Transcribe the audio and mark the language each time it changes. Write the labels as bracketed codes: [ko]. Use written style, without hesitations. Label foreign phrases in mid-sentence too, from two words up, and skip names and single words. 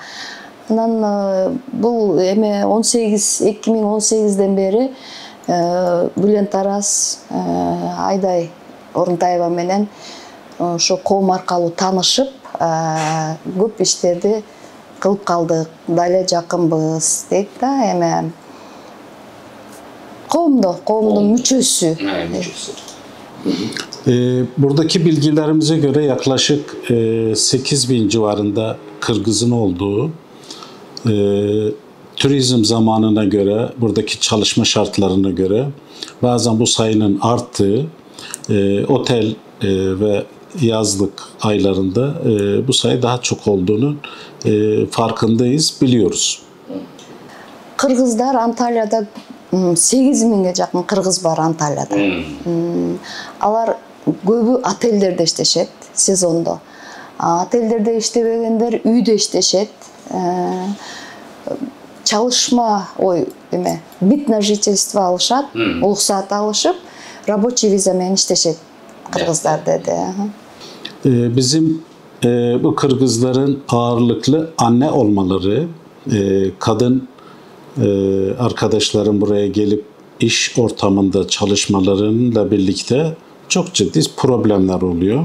[ky] Анан бул 2018-ден бери Бүлен Тарас, Айдай Орунтаева менен ошо коом аркылуу таанышып, көп иштерди кылып калдык. Дале жакынбыз дейт да, коомдун мүчөсү. [tr] Buradaki bilgilerimize göre yaklaşık 8.000 civarında Kırgız'ın olduğu, turizm zamanına göre, buradaki çalışma şartlarına göre bazen bu sayının arttığı, otel ve yazlık aylarında bu sayı daha çok olduğunun farkındayız, biliyoruz. Kırgızlar Antalya'da [ky] 8.000'e жақын кыргыз бар Анталияда. Алар көбү отелдерде иштешет сезондо. Отелдерде иштебегендер үйдө иштешет. Çalışma [ru] вид на жительство [ky] алышат, уруксат алышып, [ru] рабочий виза [ky] менен иштешет кыргыздар dedi. [tr] Bizim bu Kırgızların ağırlıklı anne olmaları, kadın arkadaşlarım buraya gelip iş ortamında çalışmalarıyla birlikte çok ciddi problemler oluyor.